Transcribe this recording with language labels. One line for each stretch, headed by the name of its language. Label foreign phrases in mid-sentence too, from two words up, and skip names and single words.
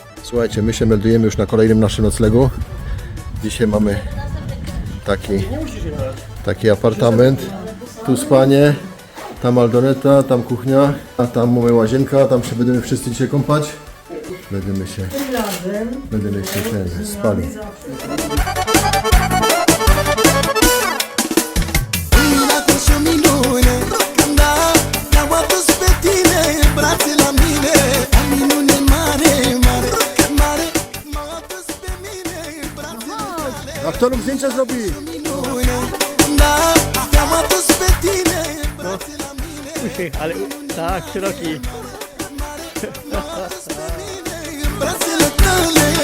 Polish: Słuchajcie, my się meldujemy już na kolejnym naszym noclegu. Dzisiaj mamy taki apartament. Tu spanie, tam Aldoneta, tam kuchnia, a tam mamy łazienka, tam się będziemy wszyscy dzisiaj kąpać. Będziemy się spali.
Romanian: Lumina cu și o minune Când te-am adus pe tine în brațe la mine O minune mare, mare, mare M-a adus pe mine în brațe tale
Polish: A kto lub zdjęcia zrobi?
Romanian: Minune, da, te-am adus pe tine în brațe la mine
Polish: Ale tak, szeroki.
Romanian: M-a adus pe mine în brațele tale